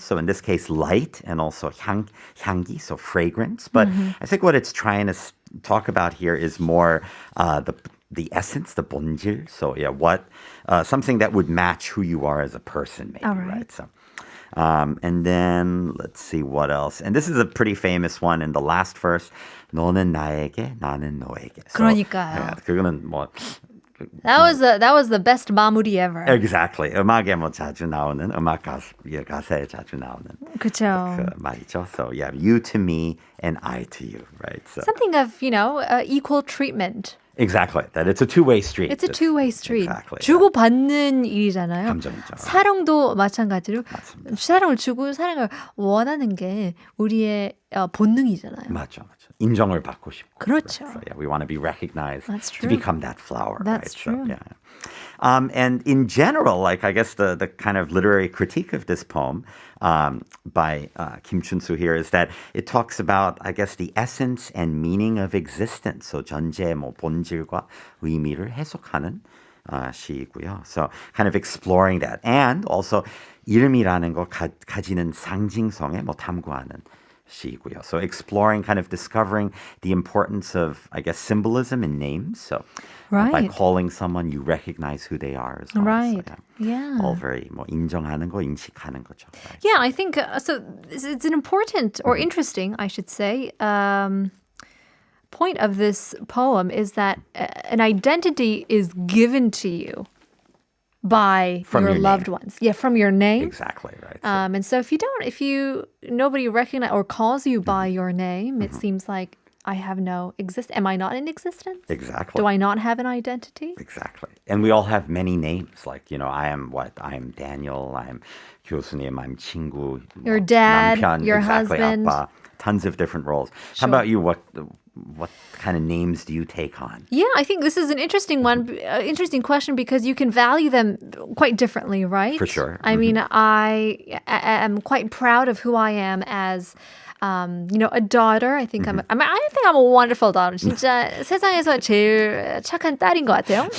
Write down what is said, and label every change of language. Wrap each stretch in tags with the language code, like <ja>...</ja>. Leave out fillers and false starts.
<en>So in this case, light, and also 향기, so fragrance. But I think what it's trying to talk about here is more the the essence, the 본질. So yeah, what something that would match who you are as a person, maybe, All right. So. And then let's see what else. And this is a pretty famous one in the last verse.</en> <ko>너는 나에게, 나는 너에게.</ko> <en>So,</en> <ko>그러니까요. yeah, 그거는 뭐</ko> <en>That was the best 마무리 ever. Exactly.</en> <ko>음악에 뭐 자주 나오는 가사에 자주 나오는 그렇죠. 그 말이죠.</ko> <en>So yeah, you to me and I to you, right? So Something of, equal treatment. exactly. That it's a two-way street. It's a two-way street. Exactly.</en> <ko>주고받는 일이잖아요. 감정이죠. 사랑도 마찬가지로 맞습니다. 사랑을 주고 사랑을 원하는 게 우리의 본능이잖아요. 맞죠. 인정을 받고 싶고. 그렇죠.</ko> <en>Right? So yeah, we want to be recognized That's to true. become that flower. That's right? true. So, yeah. And in general, like I guess the kind of literary critique of this poem by Kim Chun-soo here is that it talks about, I guess, the essence and meaning of existence.</en> <ko>So 전제, 본질과 의미를 해석하는 시이고요.</ko> <en>So kind of exploring that.</en> <ko>And also 이름이라는 거 가지는 상징성에 탐구하는 시이고요.</ko> <en>So exploring, kind of discovering the importance of, I guess, symbolism in names. So by Right. calling someone, you recognize who they are as well. Right. So, Yeah. All very</en> <ko>인정하는 거, 인식하는 거죠.</ko> <en>Right? Yeah, I think so. It's an important or interesting, I should say, point of this poem is that an identity is given to you by From your your loved name. ones. Yeah, from your name. Exactly, right. And so nobody recognize or calls you by your name, it seems like I have no am I not in existence? Exactly. Do I not have an identity? Exactly. And we all have many names. Like, I am Daniel, I'm 교수님, I'm 친구. Your dad,</en> <ko>남편,</ko> <en>your exactly, husband. 아빠. Tons of different roles. Sure. How about you? What kind of names do you take on? Yeah, I think this is an interesting one, interesting question because you can value them quite differently, right? For sure. I mean, I am quite proud of who I am as, a daughter. I think I think I'm a wonderful daughter.</en> <ko>진짜 세상에서 제일 착한 딸인 것 같아요.</ko>